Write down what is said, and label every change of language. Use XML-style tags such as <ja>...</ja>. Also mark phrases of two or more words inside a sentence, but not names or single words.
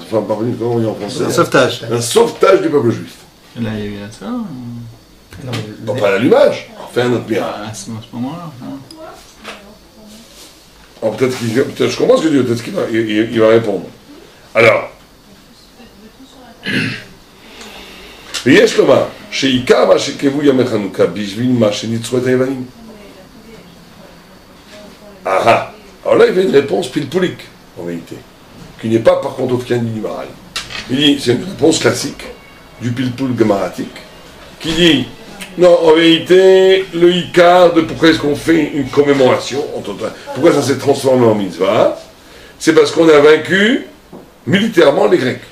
<fr>Enfin, comment on dit en français? Un sauvetage. Un sauvetage du peuple juif. Là, il y a eu ça. Non, pas l'allumage, fait un autre miracle. À ce moment-là. Alors peut-être je comprends ce que tu dis, peut-être qu'il va répondre. Alors,</fr> <he>ויש לומר שעיקר מה שקבעו ימי חנוכה בשביל מה שניצחו את היוונים.</he> <fr>Alors là, il y avait une réponse pilpoulique, en vérité, qui n'est pas par contre au Fiani du Maral. Il dit, c'est une réponse classique du pilpoul gemaratique, qui dit, non, en vérité, le Icar de pourquoi est-ce qu'on fait une commémoration, pourquoi ça s'est transformé en mitzvah, c'est parce qu'on a vaincu militairement les Grecs.</fr>